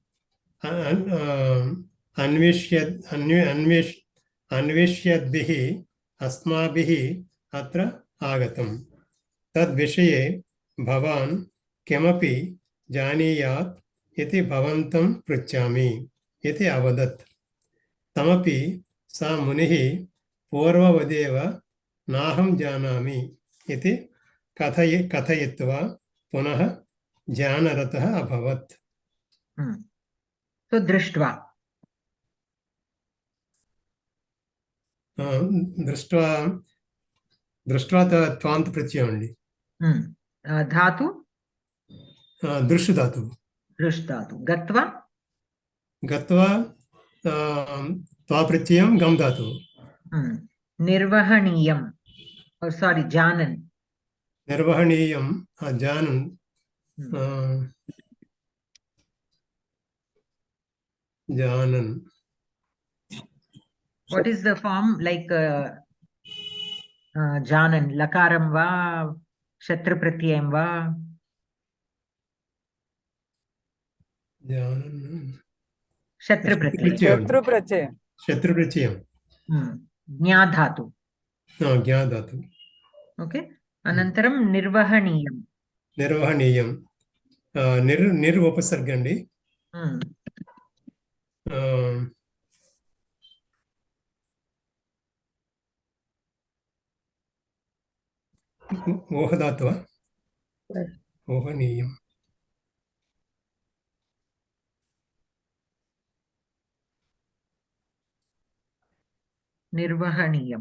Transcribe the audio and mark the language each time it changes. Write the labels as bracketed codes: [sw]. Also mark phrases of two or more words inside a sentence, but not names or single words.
[sa] अन्विष्यद्भिः अस्माभिः अत्र आगतम् तद्विषये भवान् किमपि जानीयात् इति भवन्तं पृच्छामि इति अवदत् तमपि सा मुनिः पूर्ववदेव नाहं जानामि इति कथयित्वा पुनः ज्ञानरतः अभवत्. So drishtva. [te] దృష్ట్వా దృష్ట్వా త్వాంత ప్రత్యయం అండి. ధాతు దృష్ ధాతువు. దృష్ ధాతు. గత్వా గత్వా త్వా ప్రత్యయం గమ్ ధాతువు. నిర్వహణీయం, సారీ జానన్. నిర్వహణీయం జానన్. జానన్. [en] What is the form like janan? [te] లకారం వా, శత్ర ప్రత్యయం వా? Janan. శత్ర ప్రత్యయం. శత్రు ప్రత్యయం. శత్ర ప్రత్యయం. జ్ఞ ధాతు. జ్ఞ ధాతు. Okay. అనంతరం నిర్వహణీయం. నిర్వహణీయం. నిర్ ఉపసర్గ అండి. ఓహ ధాతువా? ఓహనీయం. నిర్వహణీయం.